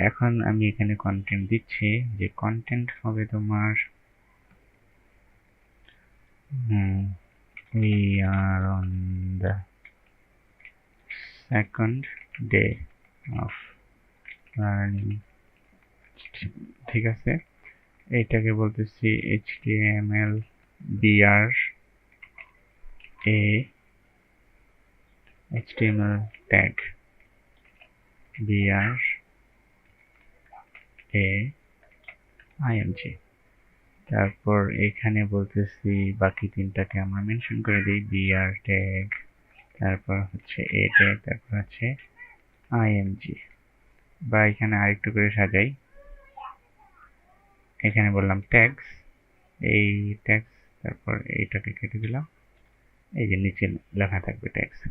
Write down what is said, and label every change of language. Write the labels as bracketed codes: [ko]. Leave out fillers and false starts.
[bn] এখন আমি এখানে কন্টেন্ট দিচ্ছি, যে কন্টেন্ট হবে তোমার [en] we are on the second day of learning, [bn] ঠিক আছে। এইটাকে বলতেছি html br a html tag br a img। তারপর এখানে বলতেছি বাকি তিনটাকে আমরা মেনশন করে দিই, br tag, তারপর হচ্ছে a tag, তারপর হচ্ছে img। বা এখানে আরেকটু করে সাজাই, এখানে বললাম ট্যাগস, এই ট্যাগস, তারপর এইটাকে কেটে দিলাম, এই যে নিচে লেখা থাকবে ট্যাগস।